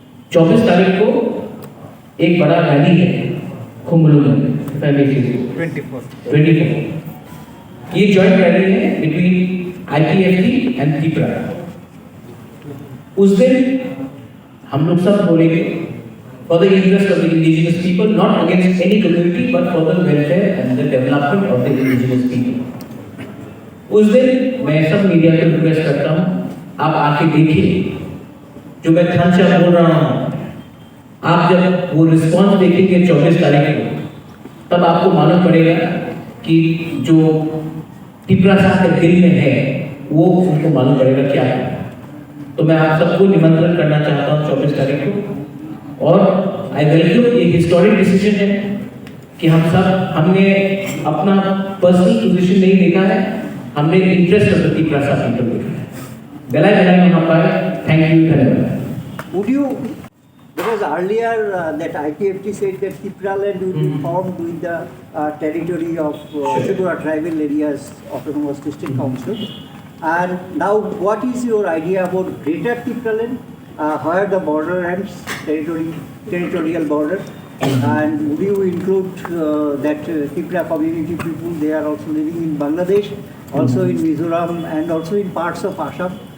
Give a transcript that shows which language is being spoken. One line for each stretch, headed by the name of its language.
Hindi: 24 तारीख को एक बड़ा रैली है खुमलू में, 24 ये जॉइंट रैली है बिटवीन IPFT एंड Tipra। उस दिन हम लोग सब बोलेंगे
English: for the interest of the indigenous people, not against any community, but for the welfare and the development of the indigenous people.
Hindi: उस दिन मैं सब मीडिया को रिक्वेस्ट करता हूँ, आप आके देखिए जो मैं थांसा बोल रहा हूँ, आप जब वो रिस्पॉन्स देखेंगे 24 तारीख को, तब आपको मालूम पड़ेगा कि जो टिपरा साहब के दिल में है वो उनको मालूम पड़ेगा क्या है। तो मैं आप सबको निमंत्रण करना चाहता हूँ 24 तारीख को, और आई वेलकम ये हिस्टोरिक डिसीजन है कि हमने अपना पर्सनल पोजीशन नहीं देखा है, हमने इंटरेस्ट ऑफ द टिपरा साहब पीपल देखा है। बेला में हम पाए। थैंक यू, धन्यवाद।
English: Would you, because earlier that IPFT said that Tipra land will be formed with the territory of Tripura tribal areas autonomous district council, and now what is your idea about greater Tipra land, where the border ends, territorial border, and would you include that Tipra community people, they are also living in Bangladesh, also in Mizoram and also in parts of Assam?